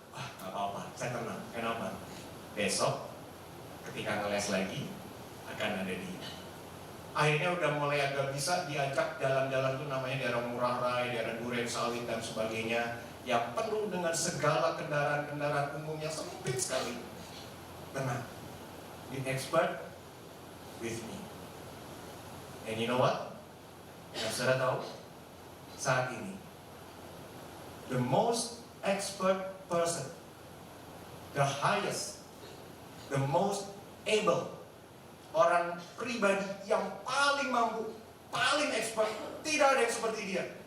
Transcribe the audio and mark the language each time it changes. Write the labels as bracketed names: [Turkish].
[Indonesian] Wah, gak apa-apa, saya tenang. Kenapa? Besok ketika ngeles lagi akan ada dia. Akhirnya udah mulai agak bisa diajak jalan-jalan tuh, namanya daerah Ngurah Rai, daerah Duren Sawit dan sebagainya, yang penuh dengan segala kendaraan-kendaraan umum yang sempit sekali. Tenang, [English] the expert with me. And you know what? [Indonesian] Yang sudah tahu, saat ini [English] the most expert person, the highest, the most able, [Indonesian] orang pribadi yang paling mampu, paling expert, tidak ada yang seperti dia.